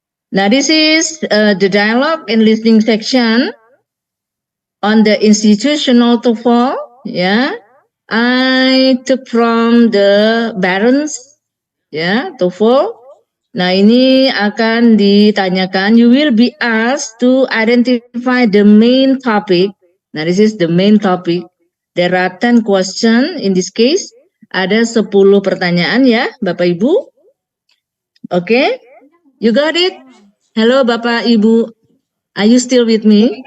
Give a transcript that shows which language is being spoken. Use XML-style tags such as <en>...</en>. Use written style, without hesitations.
<en>Now this is the dialogue and listening section on the institutional TOEFL. Yeah, I took from the Barron's, ya, TOEFL.</en> <id>Nah, ini akan ditanyakan.</id> <en>You will be asked to identify the main topic. Nah, this is the main topic. There are 10 questions in this case.</en> <id>Ada 10 pertanyaan ya, Bapak Ibu. Oke,</id> <en>you got it? Halo Bapak Ibu, are you still with me?</en>